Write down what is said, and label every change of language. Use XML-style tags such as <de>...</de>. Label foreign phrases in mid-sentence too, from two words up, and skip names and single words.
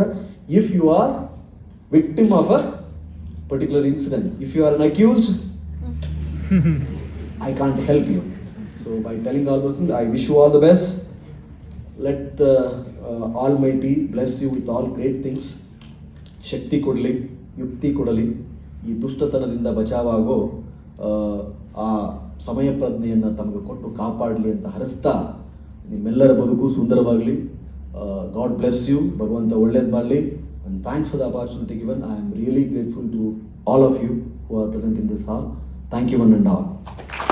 <en>If you are victim of a particular incident, if you are an accused, I can't help you. So by telling all those things, I wish you all the best. Let the Almighty bless you with all great things.</en> <kn>ಶಕ್ತಿ ಕೊಡಲಿ, ಯುಕ್ತಿ ಕೊಡಲಿ, ಈ ದುಷ್ಟತನದಿಂದ ಬಚಾವಾಗೋ ಆ ಸಮಯ ಪ್ರಜ್ಞೆಯನ್ನು ತಮಗೆ ಕೊಟ್ಟು ಕಾಪಾಡಲಿ ಅಂತ ಹರಿಸ್ತಾ, ನಿಮ್ಮೆಲ್ಲರ ಬದುಕು ಸುಂದರವಾಗಲಿ.</kn> <en>God bless you,</en> <kn>ಭಗವಂತ ಒಳ್ಳೇದು ಮಾಡಲಿ.</kn> <en>And thanks for the opportunity given. I am really grateful to all of you who are present in this hall. Thank you one and all.</en>